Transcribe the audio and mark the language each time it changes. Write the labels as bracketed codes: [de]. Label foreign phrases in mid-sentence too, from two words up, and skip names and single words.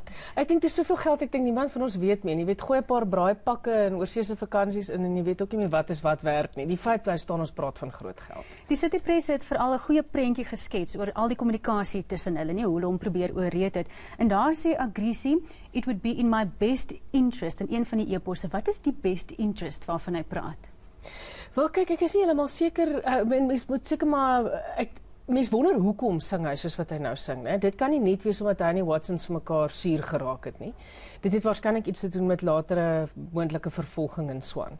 [af] Ek dink dit is soveel geld, ek dink niemand van ons weet meer. Jy weet, gooi 'n paar braaipakke en oorseese vakansies in en jy weet ook nie meer wat is wat werd nie. Die feit bly staan ons praat van groot geld. Die City Press het veral 'n goeie prentjie geskets oor al die kommunikasie tussen hulle, nie hoe hulle hom probeer oorreed het. En daar sê Agressie, [en] "It would be in my best interest," [af] in een van die e-posse. Wat is die [en] best interest [af] waarvan hy praat? Wel kyk, ek is nie heeltemal seker, mens moet seker maar, mens wonder hoekom sing hy soos wat hy nou sing, né? Dit kan nie net wees omdat hy en die Watsons vir mekaar suur geraak het nie. Dit het waarskynlik iets te doen met latere moontlike vervolging in Swan.